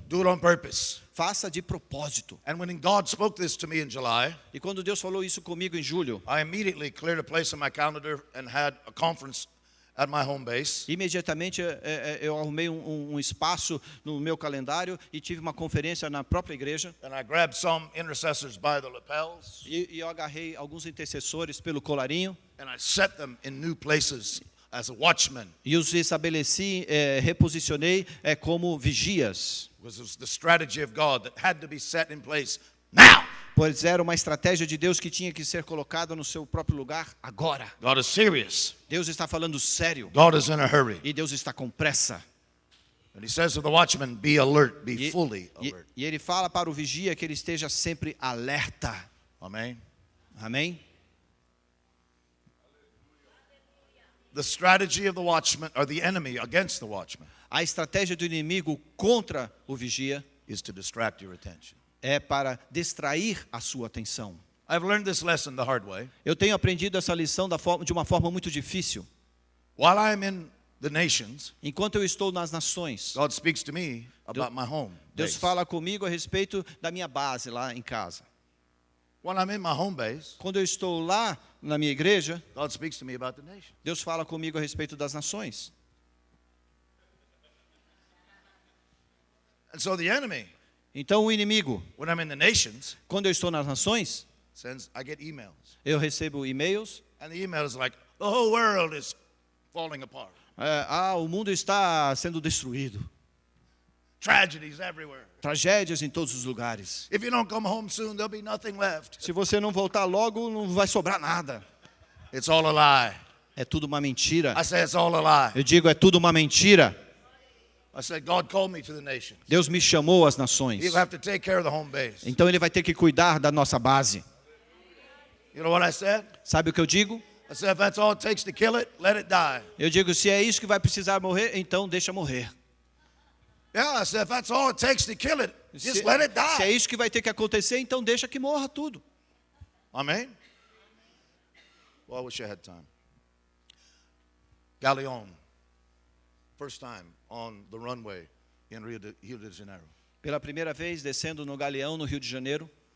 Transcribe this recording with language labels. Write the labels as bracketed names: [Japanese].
[English] Do it on purpose. [Portuguese] faça de propósito. [English] And when God spoke this to me in July, [Portuguese] E quando Deus falou isso comigo em julho, [English] I immediately cleared a place in my calendar and had a conference at my home base. [Portuguese] imediatamente eu arrumei um espaço no meu calendário e tive uma conferência na própria igreja. [English] And I grabbed some intercessors by the lapels [Portuguese] E eu agarrei alguns intercessores pelo colarinho [English] and I set them in new places as a watchman. [Portuguese] e os estabeleci, reposicionei como vigias. [English] Because it was the strategy of God that had to be set in place now. [Portuguese] Pois era uma estratégia de Deus que tinha que ser colocada no seu próprio lugar agora. [English] God is serious. [Portuguese] Deus está falando sério [English] God is in a hurry. [Portuguese] e Deus está com pressa. [English] And he says to the watchman, be alert, be fully alert. [Portuguese] E ele fala para o vigia que ele esteja sempre alerta. [English] Amen. [Portuguese] Amém? [English] The strategy of the watchman, or the enemy against the watchman, [Portuguese] A estratégia do inimigo contra o vigia [English] is to distract your attention. [Portuguese] é para distrair a sua atenção. [English] I've learned this lesson the hard way. [Portuguese] Eu tenho aprendido essa lição de uma forma muito difícil. [English] While I'm in the nations, [Portuguese] enquanto eu estou nas nações, [English] God speaks to me about my home [Portuguese] Deus [English] base. [Portuguese] fala comigo a respeito da minha base lá em casa. [English] When I'm in my home base, [Portuguese] Quando eu estou lá na minha igreja, [English] God speaks to me about the nations. [Portuguese] Deus fala comigo a respeito das nações. [English] And so the enemy, [Portuguese] Então o inimigo, [English] when I'm in the nations, [Portuguese] quando eu estou nas nações, [English] I get emails. [Portuguese] eu recebo e-mails. [English] And the email is like, the whole world is falling apart. [Portuguese] O mundo está sendo destruído. [English] Tragedies everywhere. [Portuguese] Tragédias em todos os lugares. [English] If you don't come home soon, there'll be nothing left. [Portuguese] Se você não voltar logo, não vai sobrar nada. [English] It's all a lie. [Portuguese] É tudo uma mentira. [English] I say it's all a lie. [Portuguese] Eu digo, é tudo uma mentira. [English] I said, God called me to the nations. [Portuguese] Deus me chamou às nações. [English] He'll have to take care of the home base. [Portuguese] Então ele vai ter que cuidar da nossa base. [English] You know what I said? [Portuguese] Sabe o que eu digo? [English] I said, if that's all it takes to kill it, let it die. [Portuguese] Eu digo, se é isso que vai precisar morrer, então deixa morrer. [English] Yeah, I said, if that's all it takes to kill it, just [Portuguese] Se, [English] let it [Portuguese] se é [English] die. [Portuguese] isso que vai ter que acontecer, então deixa que morra tudo. [English] Amen? Well, I wish I had time. Galeon, first time on the runway in Rio de Janeiro. [Portuguese] Pela primeira vez, descendo no Galeão, no Rio de Janeiro,